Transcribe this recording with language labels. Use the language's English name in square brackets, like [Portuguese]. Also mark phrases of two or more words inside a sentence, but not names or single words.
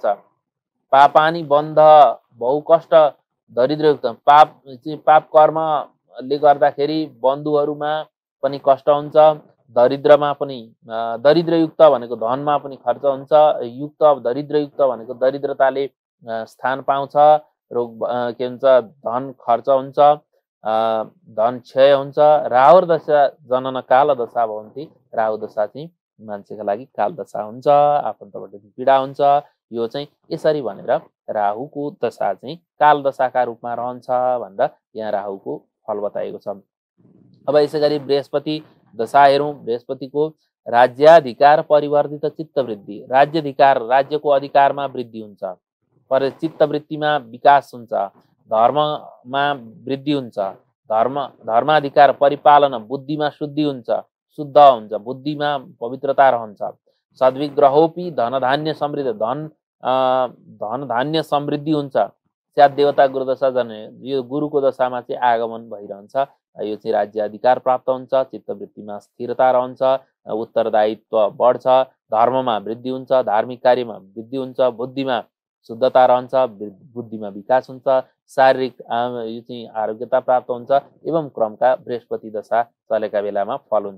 [Sanskrit] पापानी बन्ध, बहुकष्ट, दरिद्रयुक्त, [Nepali] पाप कर्मले गर्दाखेरि बन्धुहरूमा पनि कष्ट हुन्छ। दरिद्रमा पनि, दरिद्रयुक्त भनेको धनमा पनि खर्च हुन्छ। युक्त, दरिद्रयुक्त भनेको दरिद्रताले स्थान पाउँछ। रोग के हुन्छ, धन खर्च हुन्छ, धन क्षय हुन्छ। [Sanskrit] राहु दशा जनन काल दशा भवन्ति। [Nepali] राहु दशा चाहिँ मान्छेका लागि काल दशा हुन्छ, आफन्तबाट पीडा हुन्छ। यो चाहिँ यसरी भनेर राहुको दशा चाहिँ काल दशाका रूपमा रहन्छ भनेर यहाँ राहुको फल बताएको छ। अब यसैगरी बृहस्पति दशा हेरौँ। बृहस्पतिको [Sanskrit] राज्याधिकार परिवर्तित चित्तवृद्धि। [Nepali] राज्याधिकार, राज्यको अधिकारमा वृद्धि हुन्छ। पर चित्तवृत्तिमा विकास हुन्छ। धर्ममा वृद्धि हुन्छ। [Sanskrit] धर्माधिकार परिपालन, [Nepali] बुद्धिमा शुद्धि हुन्छ, शुद्ध हुन्छ, बुद्धिमा पवित्रता रहन्छ। [Sanskrit] सद्विग्रहोपि धनधान्य समृद्ध, [Nepali] धन धान्य समृद्धि हुन्छ। [Sanskrit] स्यात् देवता गुरुदशा जन्मे, [Nepali] यो गुरुको दशामा चाहिँ आगमन भइरहन्छ। यो चाहिँ राज्य अधिकार प्राप्त हुन्छ। चित्तवृत्तिमा स्थिरता रहन्छ। उत्तरदायित्व बढ्छ। धर्ममा वृद्धि हुन्छ। धार्मिक कार्यमा वृद्धि हुन्छ। बुद्धिमा शुद्धता रहन्छ। बुद्धिमा विकास हुन्छ। शारीरिक यो चाहिँ आरोग्यता प्राप्त हुन्छ। एवं क्रमका बृहस्पति दशा चलेका बेलामा फल हुन्छ।